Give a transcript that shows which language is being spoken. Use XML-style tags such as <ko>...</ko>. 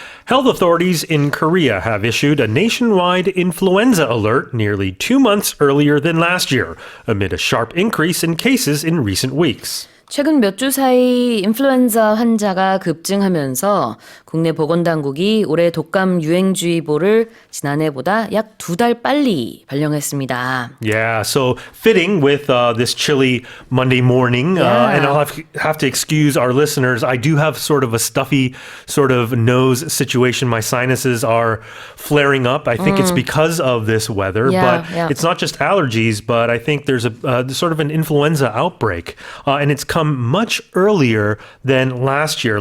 <en>Health authorities in Korea have issued a nationwide influenza alert nearly 2 months earlier than last year, amid a sharp increase in cases in recent weeks.</en> <ko>최근 몇 주 사이 인플루엔자 환자가 급증하면서 국내 보건당국이 올해 독감 유행주의보를 지난해보다 약 2달 빨리 발령했습니다.</ko> <en>Yeah, so fitting with this chilly Monday morning, and I'll have to excuse our listeners. I do have sort of a stuffy sort of nose situation. My sinuses are flaring up. I think it's because of this weather, but it's not just allergies, but I think there's a sort of an influenza outbreak, and it's come much earlier than last year.</en>